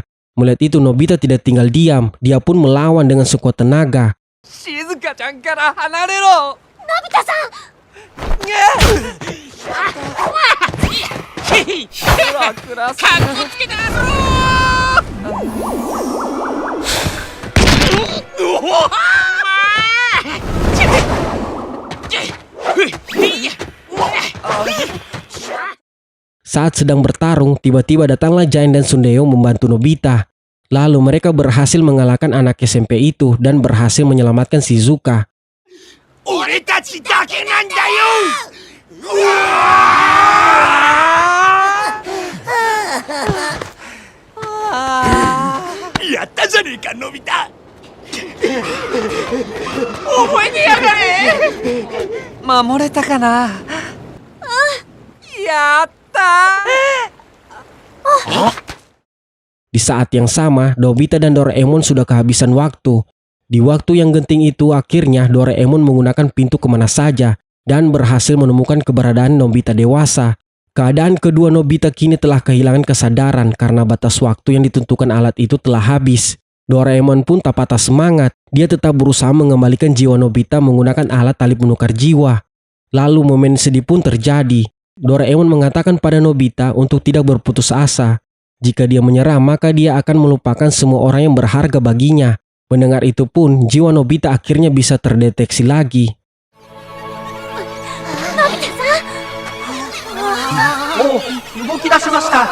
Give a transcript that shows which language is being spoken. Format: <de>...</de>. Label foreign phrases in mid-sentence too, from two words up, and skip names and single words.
<id>Melihat itu Nobita tidak tinggal diam, dia pun melawan dengan sekuat tenaga.</id> <ja>静香ちゃんから離れろ。のび太さん。クラス。かっこつけたぞ。</ja> <id>Saat sedang bertarung, tiba-tiba datanglah Giant dan Suneo membantu Nobita. Lalu mereka berhasil mengalahkan anak SMP itu dan berhasil menyelamatkan Shizuka.</id> <ja>俺たちだけなんだよ。ややったじゃねえか、のび太。覚えてやがれ。守れたかな。やったー。</ja> <id>Di saat yang sama, Nobita dan Doraemon sudah kehabisan waktu. Di waktu yang genting itu, akhirnya Doraemon menggunakan pintu kemana saja dan berhasil menemukan keberadaan Nobita dewasa. Keadaan kedua Nobita kini telah kehilangan kesadaran karena batas waktu yang ditentukan alat itu telah habis. Doraemon pun tak patah semangat. Dia tetap berusaha mengembalikan jiwa Nobita menggunakan alat tali penukar jiwa. Lalu momen sedih pun terjadi. Doraemon mengatakan pada Nobita untuk tidak berputus asa. Jika dia menyerah, maka dia akan melupakan semua orang yang berharga baginya. Mendengar itu pun, jiwa Nobita akhirnya bisa terdeteksi lagi.</id> <ja>動き出しました。</ja>